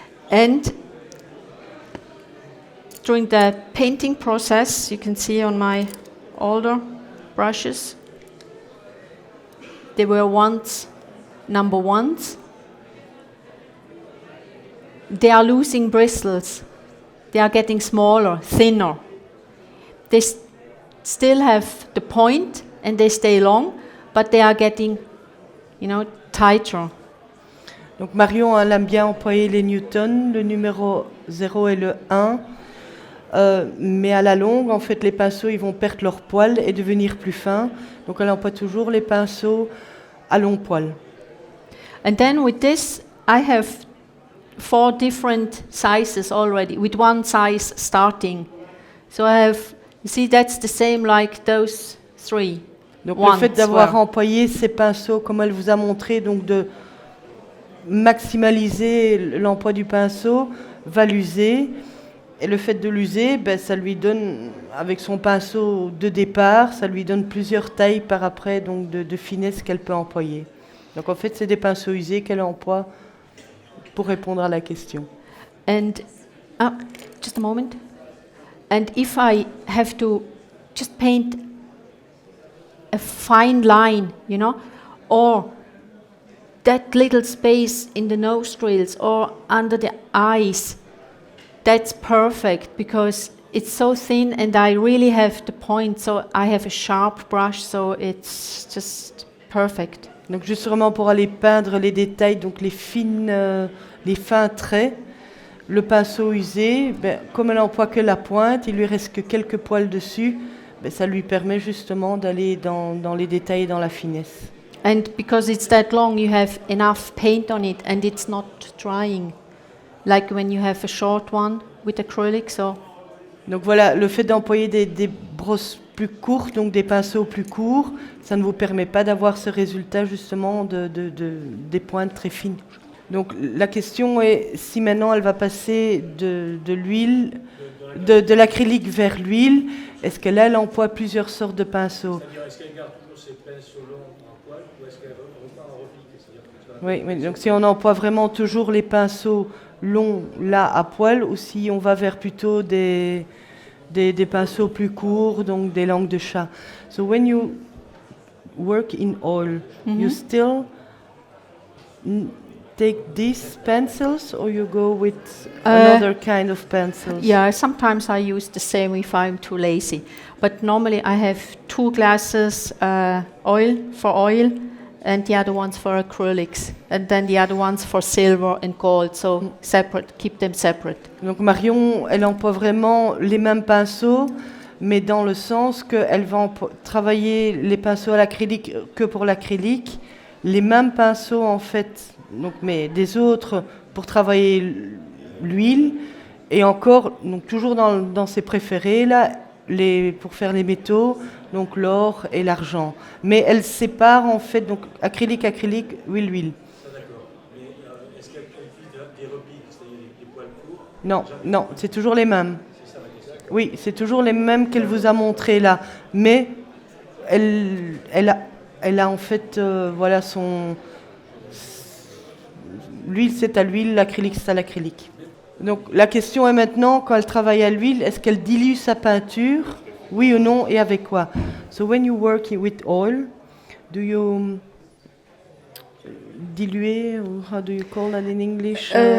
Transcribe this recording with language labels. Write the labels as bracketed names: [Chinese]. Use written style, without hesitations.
[English] And during the painting process, you can see on my older brushes, they were once number 1s. They are losing bristles. They are getting smaller, thinner. They still have the point and they stay long, but they are getting, tighter. [French] Donc Marion, elle aime bien employer les newtons, le numéro 0 et le 1. Mais à la longue, en fait, les pinceaux, ils vont perdre leur poil et devenir plus fins. Donc elle emploie toujours les pinceaux à long poil. [English] And then with this, I have 4 different sizes already, with one size starting. So I have, you see, that's the same like those 3. [French] Donc le fait d'avoir employé ces pinceaux, comme elle vous a montré, donc de maximaliser l'emploi du pinceau, va l'user. Et le fait de l'user, ça lui donne, avec son pinceau de départ, ça lui donne plusieurs tailles par après, donc de finesse qu'elle peut employer. Donc en fait, c'est des pinceaux usés qu'elle emploie pour répondre à la question. [English] And just a moment. And if I have to just paint a fine line, you know, or that little space in the nostrils or under the eyes, that's perfect because it's so thin and I really have the point, so I have a sharp brush, so it's just perfect. [French] Donc justement pour aller peindre les détails, donc les fins traits, le pinceau usé, comme elle n'emploie que la pointe, il lui reste que quelques poils dessus, ça lui permet justement d'aller dans les détails et dans la finesse. [English] And because it's that long, you have enough paint on it and it's not drying, like when you have a short one with acrylic. So. [French] Donc voilà, le fait d'employer des brosses plus courtes, donc des pinceaux plus courts, ça ne vous permet pas d'avoir ce résultat justement des pointes très fines. Donc la question est si maintenant elle va passer de l'huile, de l'acrylique vers l'huile, est-ce qu'elle emploie plusieurs sortes de pinceaux? C'est-à-dire, est-ce qu'elle garde toujours ses pinceaux longs en poil ou est-ce qu'elle repart en repique? Oui, donc si on emploie vraiment toujours les pinceaux longs là à poil, ou si on va vers plutôt des pinceaux plus courts, donc des langues de chat. [English] So when you work in oil, you still take these pencils or you go with another kind of pencils? Yeah, sometimes I use the same if I'm too lazy. But normally I have 2 glasses oil for oil and the other ones for acrylics. And then the other ones for silver and gold. So separate, keep them separate. [French] Donc Marion, elle emploie vraiment les mêmes pinceaux, mais dans le sens qu'elle va travailler les pinceaux à l'acrylique que pour l'acrylique, les mêmes pinceaux en fait, donc, mais des autres pour travailler l'huile, et encore, donc toujours dans ses préférés, là, pour faire les métaux, donc l'or et l'argent. Mais elle sépare en fait, donc acrylique, huile. D'accord. Mais est-ce qu'elle utilise des repiques, c'est-à-dire des poils courts? Non, c'est toujours les mêmes. C'est ça la question. Oui, c'est toujours les mêmes qu'elle vous a montré là. Mais elle a en fait, voilà, l'huile c'est à l'huile, l'acrylique c'est à l'acrylique. Donc la question est maintenant, quand elle travaille à l'huile, est-ce qu'elle dilue sa peinture? Oui ou non, et avec quoi? [English] So when you work with oil, do you diluer, or how do you call that in English?